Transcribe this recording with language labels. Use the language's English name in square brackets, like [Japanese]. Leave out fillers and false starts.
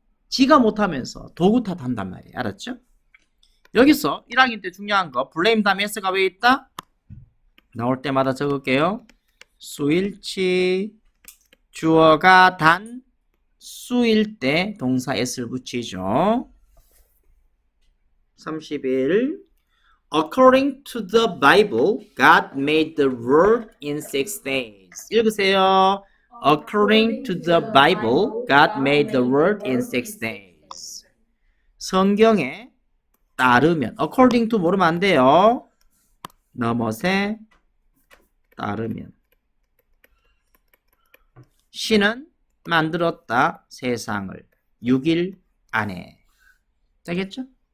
[Korean] 지가 못하면서 도구 탓한단 말이에요. 알았죠? 여기서 1학년 때 중요한 거 blame 다음에 s가 왜 있다? 나올 때마다 적을게요. 수일치 주어가 단 수일 때 동사 s를 붙이죠. 31. [English] According to the Bible, God made the world in 6 days. [Korean] 읽으세요. [English] According to the Bible, God made the world in 6 days. [Korean] 성경에 따르면, according to 모르면 안 돼요. 넘어세 따르면. 신은 만들었다 세상을 6일 안에. 되겠죠?